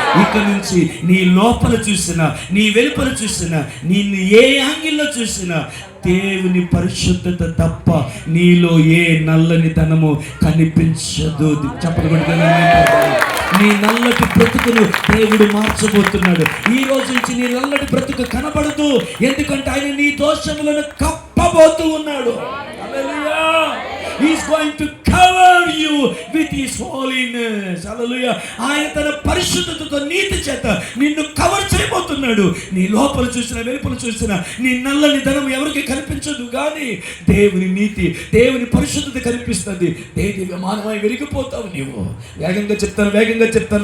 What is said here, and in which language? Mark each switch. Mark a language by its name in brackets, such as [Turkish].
[Telugu] ఇక నుంచి నీ లోపల చూసినా, నీ వెలుపల చూసినా, నిన్ను ఏ యాంగిల్లో చూసినా దేవుని పరిశుద్ధత తప్ప నీలో ఏ నల్లని తనము కనిపించదు. చెప్పకూడదు. నీ నల్లటి బ్రతుకును దేవుడు మార్చబోతున్నాడు. ఈ రోజు నుంచి నీ నల్లటి బ్రతుకు కనబడదు. ఎందుకంటే ఆయన నీ దోషములను కప్పబోతూ ఉన్నాడు. హల్లెలూయా. [English] He is going to cover you with his holiness. Hallelujah. [Telugu] ఆయన తన పరిశుద్ధతతో, నీతి చేత నిన్ను కవర్ చేయబోతున్నాడు. నీ లోపల చూసినా, వెలుపల చూసినా నీ నల్లని ధనం ఎవరికి కనిపించదు. కానీ దేవుని నీతి, దేవుని పరిశుద్ధత కనిపిస్తుంది. దేని మానవై వెలిగిపోతావు నీవు. వేగంగా చెప్తాను.